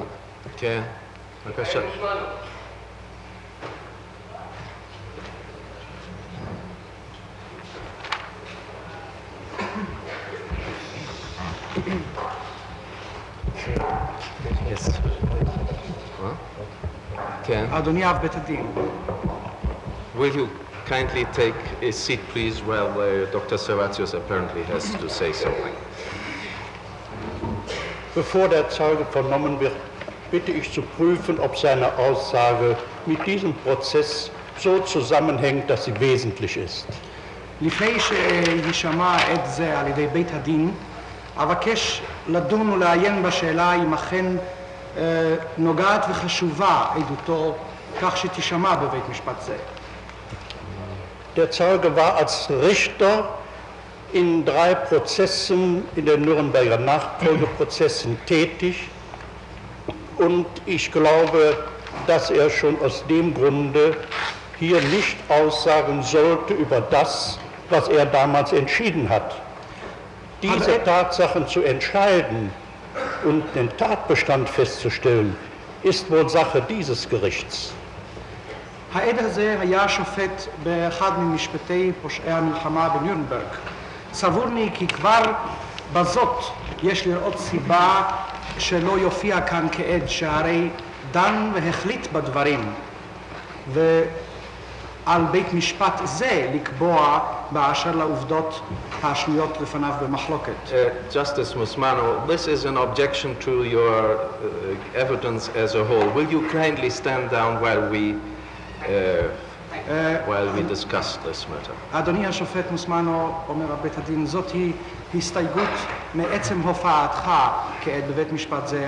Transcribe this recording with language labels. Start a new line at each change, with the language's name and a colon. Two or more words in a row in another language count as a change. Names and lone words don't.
Hebrew: כן, בבקשה. Yes. Ken, אדוני אב בית הדין.
English: will you kindly take a seat, please, while Dr. Servatius apparently has to say something.
German: Bevor der Zeuge vernommen wird, bitte ich zu prüfen, ob seine Aussage mit diesem Prozess so zusammenhängt, dass sie wesentlich ist.
Hebrew: לפני שישמע עד זה על ידי בית הדין, אבקש לדון ולעיין בשאלה אם אכן נוגעת וחשובה עדותו כך שתשמע בבית משפט זה.
German: Der Zeuge war als Richter in 3 Prozessen in den Nürnberger Nachfolgeprozessen tätig und ich glaube, dass er schon aus dem Grunde hier nicht aussagen sollte über das, was er damals entschieden hat. Diese Tatsachen zu entscheiden und den Tatbestand festzustellen, ist wohl Sache dieses Gerichts.
Hebrew: העד הזה היה שופט באחד ממשפטי פושעי המלחמה בנירנברג. סבורני כי כבר בזאת יש לראות סיבה שלא יופיע כאן כעד, שהרי דן והחליט בדברים, ועל בית משפט זה לקבוע באשר לעובדות השנויות לפניו במחלוקת.
English: Justice Musmano, this is an objection to your evidence as a whole. Will you kindly stand down while we discuss this matter?
Hebrew: אדוני השופט מוסמנו, אומר בית הדין, זאת היא הסתייגות מעצם הופעתך כעד בבית משפט זה.